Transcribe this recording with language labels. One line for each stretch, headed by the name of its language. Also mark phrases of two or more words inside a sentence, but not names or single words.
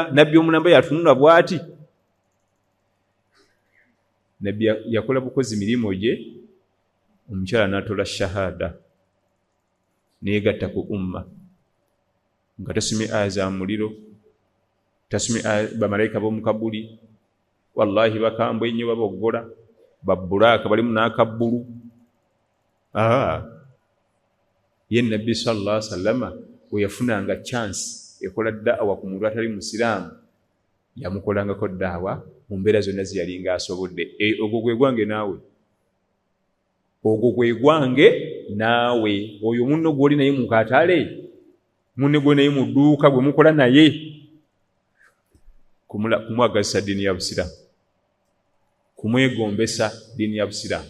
Ganda: Nabbi omulamba yatunula bw'ati. Nabbi yakola bukozi mirimu gye, omukyala n'atola shahada neegatta ku umma, nga tasomye aya za muliro, tasomye bamalayika b'omu kabuli. Wallahi bakambwe ennyo, baboggola babbulaaka, balimu n'akabbulu. Ye Nabbi
Arabic: صلى الله عليه وسلم
Ganda: we yafunanga chance ekola da'awa ku muntu atali musiraamu, yamukolangako da'awa mu mbeera zonna ze yali ng'asobodde. Ogwo gwe gwange naawe, ogwo gwe gwange naawe. Oyo munno gw'oli naye mu katale, munne gwe naye mu dduuka, gwe mukola naye, kumwagazisa ddiini ya Busiraamu, kumwegombesa ddiini ya Busiraamu.